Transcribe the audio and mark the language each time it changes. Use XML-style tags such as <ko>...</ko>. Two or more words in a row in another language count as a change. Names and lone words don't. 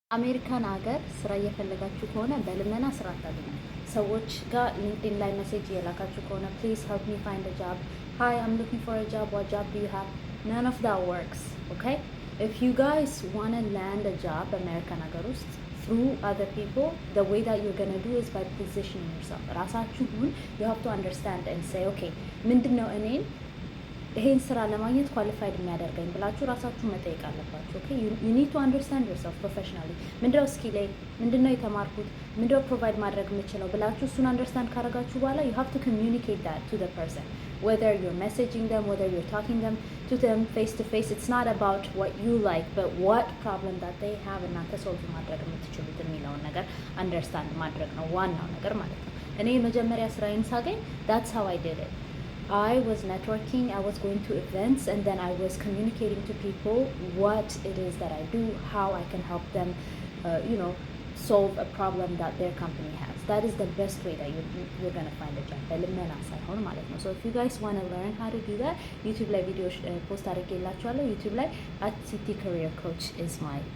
<am>አሜሪካን ሀገር ስራ እየፈለጋችሁ ከሆነ በልመና ስራ አታገኙ። ሰዎች ጋር ሊንክድኢን ላይ ሜሴጅ እየላካችሁ ከሆነ</am> <en>please help me find a job, hi I'm looking for a job, what job do you have? None of that works. Okay if you guys wanna land a job</en> <am>በአሜሪካን ሀገር ውስጥ</am> <en>through other people, the way that you're gonna do is by positioning yourself. ራሳችሁን you have to understand and say okay</en> <am>ምንድነው እኔን ይሄን ስራ ለማግኘት ኳሊፋይድ የሚያደርገኝ ብላችሁ ራሳችሁ መጠየቅ አለባችሁ።</am> <en>ኦኬ you need to understand yourself professionally።</en> <am>ምንድነው ስኪሌ፣ ምንድነው የተማርኩት፣ ምንድነው ፕሮቫይድ ማድረግ የምችለው ብላችሁ እሱን አንደርስታንድ ካደረጋችሁ በኋላ</am> <en>you have to communicate that to the person, whether you're messaging them, whether you're talking to them face to face. It's not about what you like but what problem that they have</en> <am>እናንተ ሶልቭ ማድረግ የምትችሉት የሚለውን ነገር አንደርስታንድ ማድረግ ነው ዋናው ነገር ማለት ነው። እኔ መጀመሪያ ስራዬን ሳገኝ</am> <en>that's how I did it. I was networking, I was going to events, and then I was communicating to people what it is that I do, how I can help them, solve a problem that their company has. That is the best way that you're going to find a job. So if you guys want to learn how to do that, YouTube live video post YouTube live @CT Career Coach is my username.</en>